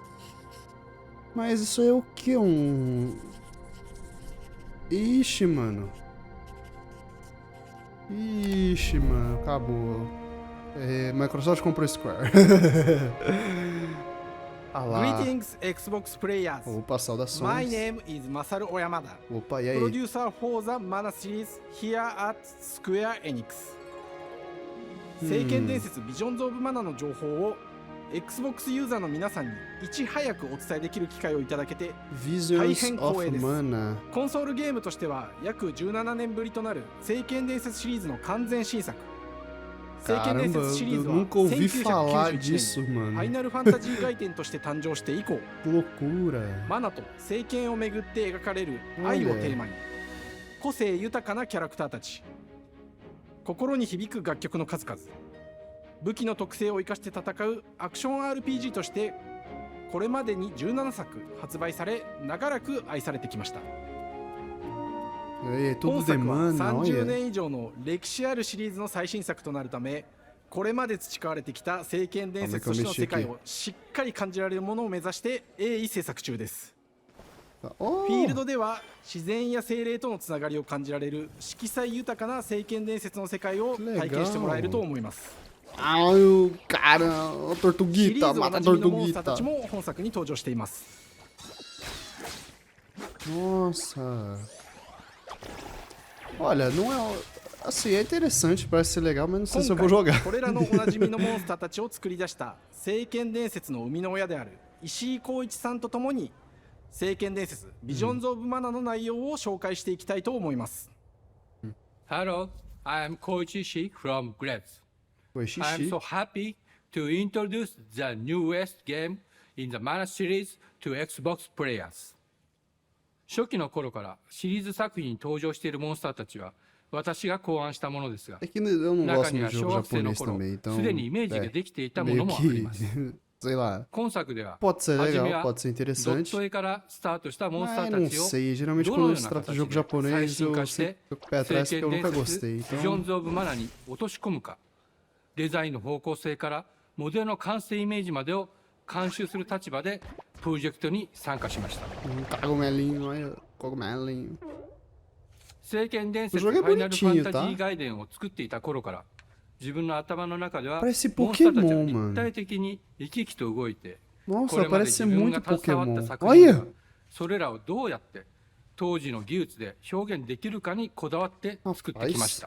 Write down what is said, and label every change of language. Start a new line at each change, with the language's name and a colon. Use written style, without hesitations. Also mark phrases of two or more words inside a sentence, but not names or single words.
Portuguese: Mas isso é o que? Ixi, mano. Ixi, mano. Acabou. É, Microsoft comprou Square. Ah lá.
English: Greetings, Xbox players.
Portuguese: Opa, saudações.
English: My name is Masaru Oyamada,
Portuguese: Opa, e aí?
English: producer for the Mana series here at Square Enix.
Japanese: 聖剣伝説ビジョンズ・オブ・マナの情報を Xbox ユーザーの皆さんにいち早くお伝えできる機会をいただけて大
English: Visions
Japanese: 変
English: of
Japanese: 光栄です。
English: Mana.
Japanese: コンソールゲームとしては約17年ぶりとなる聖剣伝説シリーズの完全新作。聖剣伝
Portuguese: Caramba,
Japanese: 説シリー
Portuguese: eu
Japanese: ズは
Portuguese: nunca ouvi falar
Japanese: 1991
Portuguese: disso,
Japanese: 年にファイ
Portuguese: mano.
Japanese: ナルファンタジー外伝として誕生して以降
Portuguese: Que loucura.
Japanese: マナと聖剣をめぐって描かれる愛をテーマに個性豊かなキャラクターたち、心に響く楽曲の数々、武器の特性を生かして戦うアクション RPG としてこれまでに17作発売され長らく愛されてきました。
Portuguese: É
Japanese: 本
Portuguese: tudo
Japanese: 作は
Portuguese: demanda,
Japanese: 30
Portuguese: olha.
Japanese: 年以上の歴史あるシリーズの最新作となるため、これまで培われてきた聖剣伝説としての世界をしっかり感じられるものを目指して鋭意制作中です。 Oh, フィールドでは自然や精霊とのつながりを感じられる色彩豊かな聖剣伝説の世界を体験してもらえると思います。
Portuguese: ai, o cara, a
Japanese: シリー
Portuguese: tortuguita,
Japanese: ズお
Portuguese: mata
Japanese: な
Portuguese: a
Japanese: じみのモンスターた
Portuguese: tortuguita.
Japanese: ちも本作に登場しています。
Portuguese: Nossa. Olha, não é... Assim, é interessante, parece ser legal, mas não sei se eu vou jogar.
Japanese: これらのおなじみのモンスターたちを作り出した聖剣伝説の生みの親である石井浩一さんと共に聖剣伝説ビジョンズ・オブ・マナの内容を紹介していきたいと思います。
English: Hello, I am Koichi Ishii from Grabs. I am so happy to introduce the newest game in the Mana series to Xbox players.
Japanese: 初期の頃からシリーズ作品に登場しているモンスターたちは私が考案したものですが、中には小学生の頃すでにイメージができていたものもあります。
Portuguese: Sei lá.
Japanese: 今作では
Portuguese: Pode ser
Japanese: 初め
Portuguese: legal,
Japanese: は
Portuguese: pode ser
Japanese: ドッ
Portuguese: interessante.
Japanese: ト絵からスタートしたモンスター
Portuguese: Não
Japanese: たちを
Portuguese: sei, geralmente
Japanese: ど
Portuguese: quando
Japanese: のよう
Portuguese: se
Japanese: な
Portuguese: trata de
Japanese: 形
Portuguese: jogo
Japanese: で最
Portuguese: japonês,
Japanese: 新
Portuguese: eu
Japanese: 化して
Portuguese: sempre fico com o pé atrás
Japanese: 聖
Portuguese: porque
Japanese: 剣
Portuguese: eu
Japanese: 伝
Portuguese: nunca
Japanese: 説
Portuguese: gostei.
Japanese: ビジョ
Portuguese: Então,
Japanese: ンズ・オブ・マナに落とし込むか、デザインの方向性からモデルの完成イメージまでを監修する立場でプロジェクトに参加しました。
Portuguese: cogumelinho, olha, cogumelinho.
Japanese: 聖剣伝説フ
Portuguese: O jogo é
Japanese: ァイナルファン
Portuguese: bonitinho,
Japanese: タジ
Portuguese: tá?
Japanese: ー外伝を作っていた頃から自分の頭の中では
Portuguese: Parece
Japanese: モンスターたちは
Portuguese: Pokémon,
Japanese: 立
Portuguese: mano.
Japanese: 体的に生き生きと動いて、こ
Portuguese: Nossa,
Japanese: れまで
Portuguese: parece
Japanese: 自
Portuguese: ser
Japanese: 分が
Portuguese: muito
Japanese: 携わった
Portuguese: Pokémon.
Japanese: 作品では
Portuguese: Olha!
Japanese: それらをどうやって当時の技術で表現できるかにこだわって作ってきました。